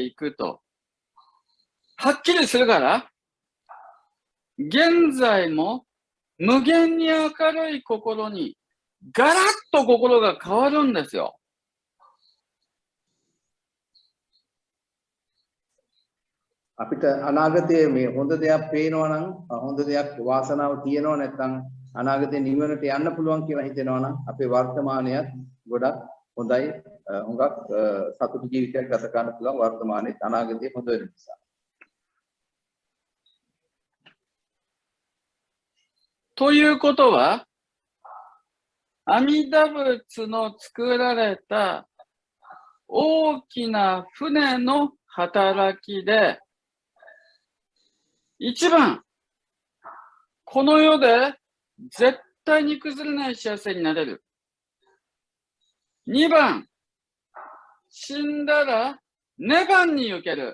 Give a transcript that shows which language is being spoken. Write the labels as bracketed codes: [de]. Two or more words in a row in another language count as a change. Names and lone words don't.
[ja] 行くと、はっきりするから、現在も無限に明るい心に、ガラッと心が変わるんですよ。 [si] අපිට අනාගතයේ මේ හොඳ දෙයක් පේනවා නම් හොඳ දෙයක් වාසනාව තියෙනවා නැත්නම් අනාගතේ නිවනට යන්න පුළුවන් කියලා හිතෙනවා නම් අපේ වර්තමානයත් ගොඩක් හොඳයි හුඟක් සතුටු ජීවිතයක් ගත කරන්න පුළුවන් වර්තමානයේ අනාගතයේ හොඳ වෙන නිසා. [ja] ということは、阿弥陀仏の作られた大きな船の働きで、一番、この世で絶対に崩れない幸せになれる。2番、死んだら涅槃に行ける。